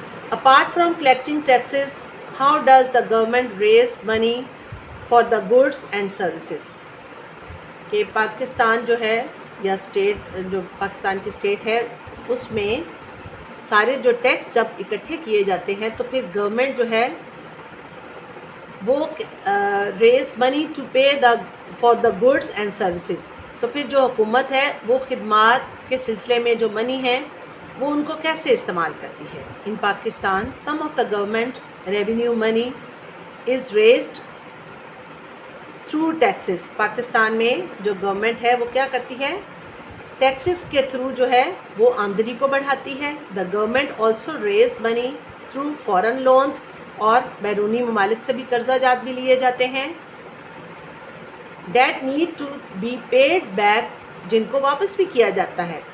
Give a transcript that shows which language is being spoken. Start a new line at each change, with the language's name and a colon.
English: Apart from collecting taxes, how does the government raise money for the goods and services?
Urdu: کہ پاکستان جو ہے یا state, جو پاکستان کی اسٹیٹ ہے، اس میں سارے جو ٹیکس جب اکٹھے کیے جاتے ہیں تو پھر گورنمنٹ جو ہے وہ
English: Raise money to pay for the goods and services.
Urdu: تو پھر جو حکومت ہے وہ خدمات کے سلسلے میں جو منی ہے وہ ان کو کیسے استعمال کرتی ہے.
English: In Pakistan some of the government revenue money is raised through taxes.
Urdu: Pakistan میں جو گورنمنٹ ہے وہ کیا کرتی ہے؟ ٹیکسز کے تھرو جو ہے وہ آمدنی کو بڑھاتی ہے.
English: the government also raise money through foreign loans,
Urdu: اور بیرونی ممالک سے بھی قرضہ جات بھی لیے جاتے ہیں.
English: that need to be paid back,
Urdu: جن کو واپس بھی کیا جاتا ہے.